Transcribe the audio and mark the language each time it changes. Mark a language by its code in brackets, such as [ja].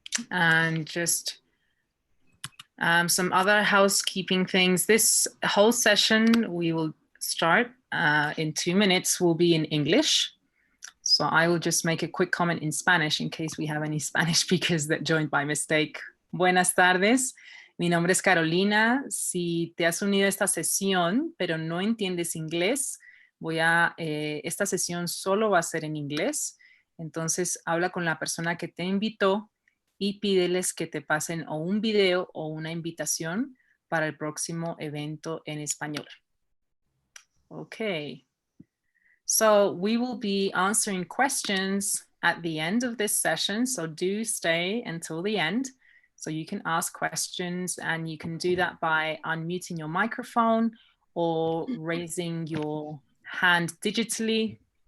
[en] And just some other housekeeping things. This whole session we will start in 2 minutes will be in English. So I will just make a quick comment in Spanish in case we have any Spanish speakers that joined by mistake. [es] Buenas tardes, mi nombre es Carolina. Si te has unido a esta sesión, pero no entiendes inglés, esta sesión solo va a ser en inglés. Entonces habla con la persona que te invitó y pídeles que te pasen o un video o una invitación para el próximo evento en español. [en] Okay. So we will be answering questions at the end of this session. So do stay until the end. So you can ask questions and you can do that by unmuting your microphone or raising your hand digitally.